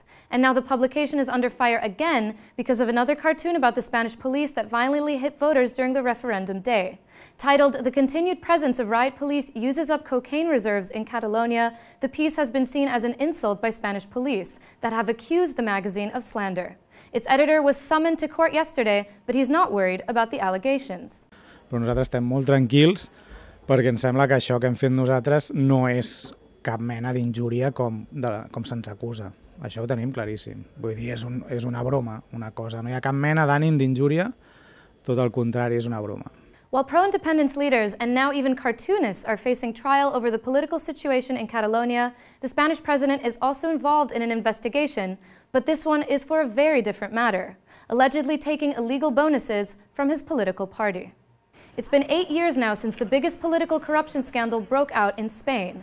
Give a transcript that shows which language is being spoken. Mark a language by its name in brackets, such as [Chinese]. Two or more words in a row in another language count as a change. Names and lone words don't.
[English] And now the publication is under fire again because of another cartoon about the Spanish police that violently hit voters during the referendum day. Titled "The Continued Presence of Riot Police Uses Up Cocaine Reserves in Catalonia," the piece has been seen as an insult by Spanish police that have accused the magazine of slander. Its editor was summoned to court yesterday, but he's not worried about the allegations. [Catalan] Però nosaltres estem molt tranquils perquè ens sembla que això que hem fet nosaltres no és cap mena d'injúria com se'ns acusa. Això ho tenim claríssim. Vull dir, és una broma, una cosa. No hi ha cap mena d'ànim d'injúria, tot el contrari, és una broma. [English] While pro-independence leaders and now even cartoonists are facing trial over the political situation in Catalonia, the Spanish president is also involved in an investigation, but this one is for a very different matter, allegedly taking illegal bonuses from his political party. It's been 8 years now since the biggest political corruption scandal broke out in Spain.